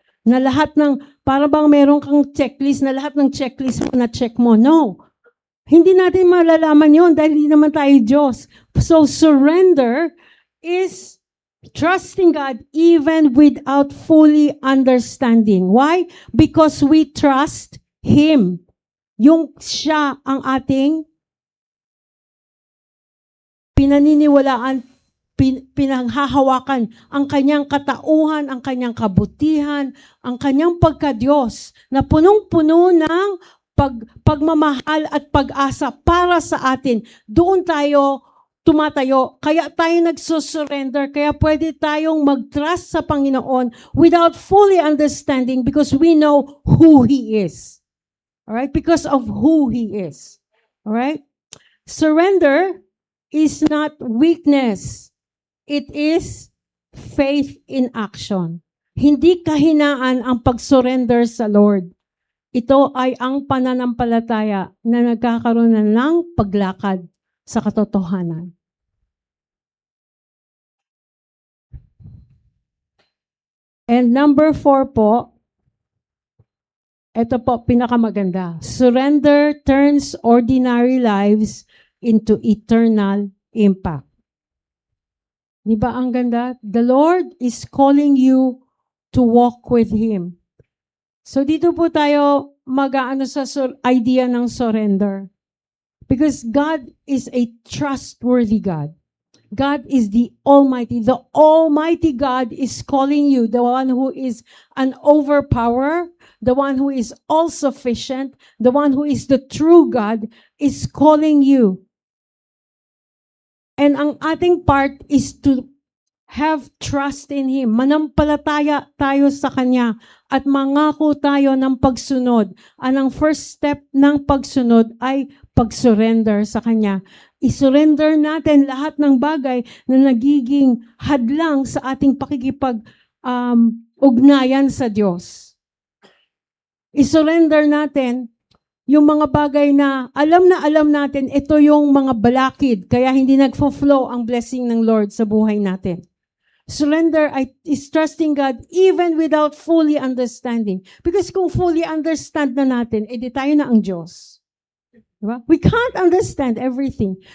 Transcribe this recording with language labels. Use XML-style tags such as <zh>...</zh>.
<tl>Na lahat ng, para bang meron kang checklist, na lahat ng checklist mo na check mo. No. Hindi natin malalaman yon dahil hindi naman tayo Diyos.</tl> <en>So surrender is trusting God even without fully understanding. Why? Because we trust Him.</en> <tl>Yung siya ang ating pinaniniwalaan, pinanghahawakan, ang kanyang katauhan, ang kanyang kabutihan, ang kanyang pagka-Diyos na punong-puno ng pagmamahal at pag-asa para sa atin. Doon tayo tumatayo. Kaya tayo nagsusurrender. Kaya pwede tayong mag-trust sa Panginoon</tl> <en>without fully understanding because we know who He is. Alright? Because of who He is. Alright? Surrender is not weakness. It is faith in action.</en> <tl>Hindi kahinaan ang pag-surrender sa Lord. Ito ay ang pananampalataya na nagkakaroon na ng paglakad sa katotohanan.</tl> <en>And number 4</en> <tl>po, ito po, pinakamaganda.</tl> <en>Surrender turns ordinary lives into eternal impact.</en> <tl>Di ba ang ganda?</tl> <en>The Lord is calling you to walk with Him.</en> <tl>So dito po tayo mag-aano sa idea ng surrender.</tl> <en>Because God is a trustworthy God. God is the Almighty. The Almighty God is calling you, the one who is an overpower, the one who is all-sufficient, the one who is the true God, is calling you. And</en> <tl>ang ating</tl> <en>part is to have trust in Him.</en> <tl>Manampalataya tayo sa Kanya at mangako tayo ng pagsunod. Ang first step ng pagsunod ay pag-surrender sa Kanya. I-surrender natin lahat ng bagay na nagiging hadlang sa ating pakikipag-ugnayan sa Diyos. I-surrender natin yung mga bagay na alam natin, ito yung mga balakid, kaya hindi nagfo-flow ang blessing ng Lord sa buhay natin.</tl> <en>Surrender is trusting God even without fully understanding.</en> <tl>Because kung</tl> <en>fully understand</en> <tl>na natin, edi tayo na ang Diyos. Diba?</tl> <en>We can't understand everything.</en>